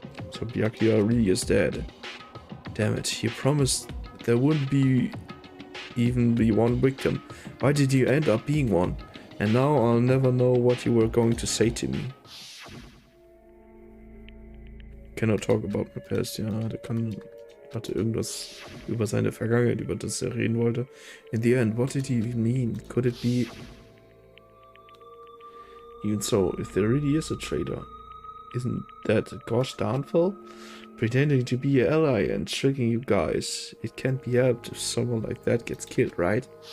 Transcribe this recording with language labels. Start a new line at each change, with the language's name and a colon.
English: So Byakuya really is dead. Damn it, he promised there wouldn't even be one victim. Why did you end up being one? And now I'll never know what you were going to say to me. Cannot talk about my past,
German: ja, hatte irgendwas über seine Vergangenheit, über das er reden wollte.
English: In the end, what did he mean? Could it be... Even so, if there really is a traitor, isn't that a gosh downfall? Pretending to be an ally and tricking you guys. It can't be helped if someone like that gets killed, right?